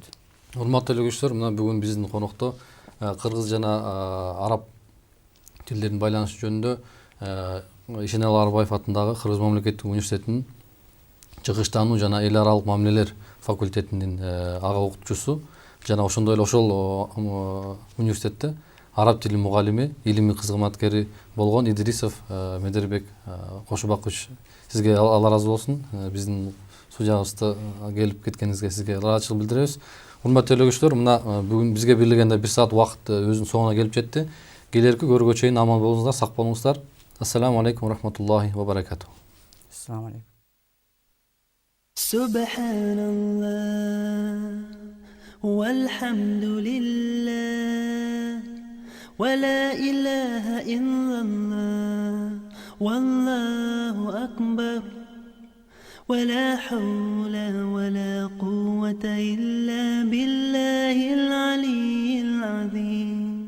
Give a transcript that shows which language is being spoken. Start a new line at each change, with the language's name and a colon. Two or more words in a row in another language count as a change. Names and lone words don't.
Kyrgyz: Урматтуу эле мына бүгүн биздин конокто кыргыз жана араб тилдеринин байланышы жөнүндө Ишеналы Арбаев атындагы Кыргыз мамлекеттик университетинин чыгыштануу жана эл аралык мамилелер факультетинин ага окутуучусу жана ошондой эле ошол университетте араб тили мугалими, илимий кызматкери болгон Идрисов Медербек Кошубакович, сизге Алла ыраазы болсун. Биздин студиябызда келип кеткениңизге сизге ыраазычылык билдиребиз. Урматтуу эле мына бүгүн бизге берилген 1 саат убакыт өзүнүн соңуна келип жетти. Келерки көргө чейин аман болуңуздар, сак болуңуздар.
Arabic: السلام عليكم رحمة الله وبركاته. السلام عليكم. سبحان الله والحمد لله ولا إله إلا الله والله أكبر ولا حول ولا قوة إلا بالله العلي العظيم.